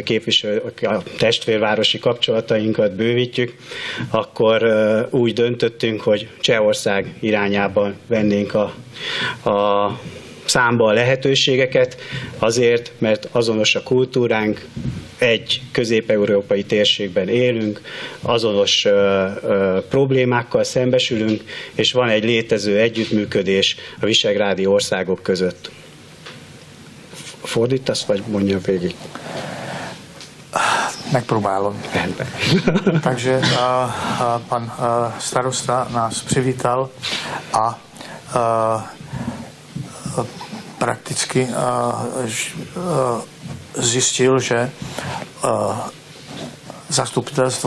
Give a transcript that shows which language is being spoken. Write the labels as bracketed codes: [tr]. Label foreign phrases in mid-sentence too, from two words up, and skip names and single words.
[hu] a testvérvárosi kapcsolatainkat bővítjük, akkor úgy döntöttünk, hogy Csehország irányában vennénk a számba a lehetőségeket, azért, mert azonos a kultúránk, egy közép-európai térségben élünk, azonos problémákkal szembesülünk, és van egy létező együttműködés a visegrádi országok között. Fordítasz, vagy mondja végig? Megpróbálom. [cs] Takže pan starosta nás přivítal a prakticky zjistil, že zastupitelstvo